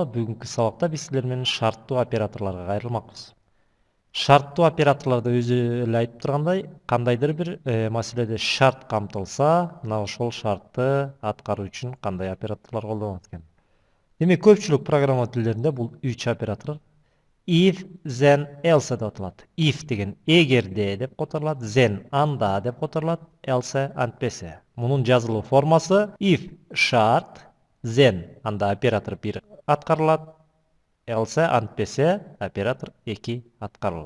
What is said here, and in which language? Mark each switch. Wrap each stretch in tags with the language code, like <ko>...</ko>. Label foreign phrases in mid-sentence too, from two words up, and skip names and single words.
<ky>Бүгүнкү сабакта биз силер менен шарттуу операторлорго кайрылмакпыз. Шарттуу операторлордо өзү эле айтып тургандай, кандайдыр бир маселеде шарт камтылса, мына ошол шартты аткаруу үчүн кандай операторлор колдонулат экен. Демек көпчүлүк программа тилдеринде бул 3 оператор</ky> <en>if, then, else</en> <ky>деп аталат. If деген эгерде деп которулат, then анда деп которулат, else антпесе. Мунун жазылуу формасы if шарт, then анда оператор 1 аткарылат, else антпесе оператор 2 аткарылат.</ky>